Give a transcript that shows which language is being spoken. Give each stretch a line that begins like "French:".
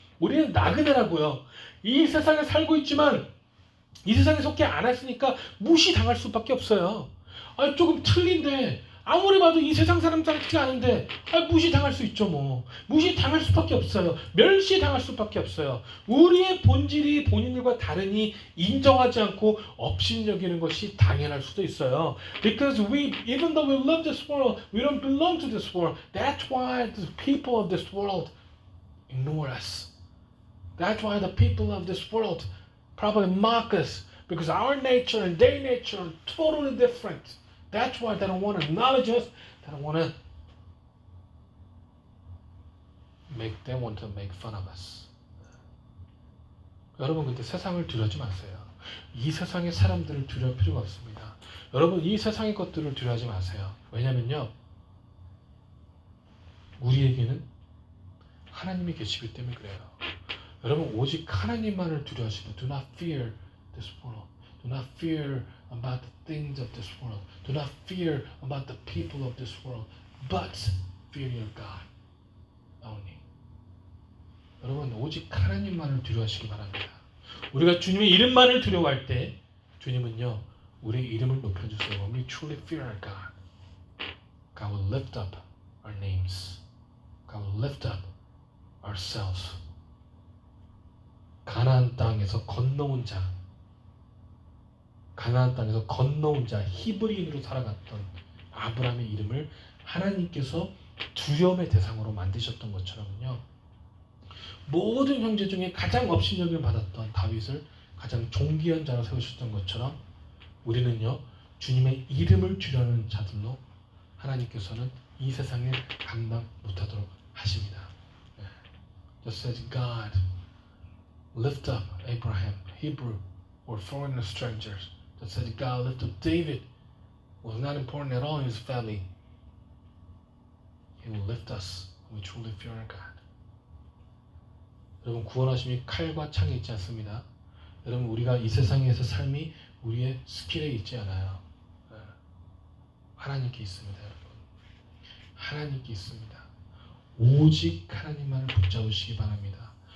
Korean: 우리는 나그네라고요. 이 세상에 살고 있지만 이 세상에 속해 안 했으니까 무시당할 수밖에 없어요. 조금 틀린데 아무리 봐도 이 세상 사람 같지 않은데 무시당할 수 있죠. 뭐 무시당할 수밖에 없어요. 멸시당할 수밖에 없어요. 우리의 본질이 본인들과 다르니 인정하지 않고 업신여기는 것이 당연할 수도 있어요.
English: Because we, even though we love this world, we don't belong to this world. That's why the people of this world ignore us. That's why the people of this world probably mock us, because our nature and their nature are totally different. That's why they don't want to acknowledge us. They don't want to they want to make fun of us.
Korean: 여러분, 근데 세상을 두려워하지 마세요. 이 세상의 사람들을 두려울 필요가 없습니다. 여러분, 이 세상의 것들을 두려워하지 마세요. 왜냐면요, 우리에게는 하나님이 계시기 때문에 그래요. 여러분, 오직 하나님만을 두려워하시고
English: do not fear this world. Do not fear about the things of this world. Do not fear about the people of this world. But fear your God only.
Korean: 여러분, 오직 하나님만을 두려워하시기 바랍니다. 우리가 주님의 이름만을 두려워할 때 주님은요, 우리의 이름을 높여주세요.
English: When we truly fear our God, God will lift up our names. God will lift up ourselves.
Korean: 가나안 땅에서 건너온 자, 가나안 땅에서 건너온 자, 히브리인으로 살아갔던 아브라함의 이름을 하나님께서 두려움의 대상으로 만드셨던 것처럼요, 모든 형제 중에 가장 업신여김을 받았던 다윗을 가장 존귀한 자로 세우셨던 것처럼 우리는요, 주님의 이름을 두려워하는 자들로 하나님께서는 이 세상에 감당 못하도록 하십니다.
English: Just as God lift up Abraham, Hebrew or foreigner strangers, just as God lift up David, was not important at all in his family. He will lift us when we truly fear our God.
Korean: 여러분, 구원하심이 칼과 창에 있지 않습니다. 여러분, 우리가 이 세상에서 삶이 우리의 스킬에 있지 않아요. 하나님께 있습니다. 여러분, 하나님께 있습니다. 오직 하나님만을 붙잡으시기 바랍니다.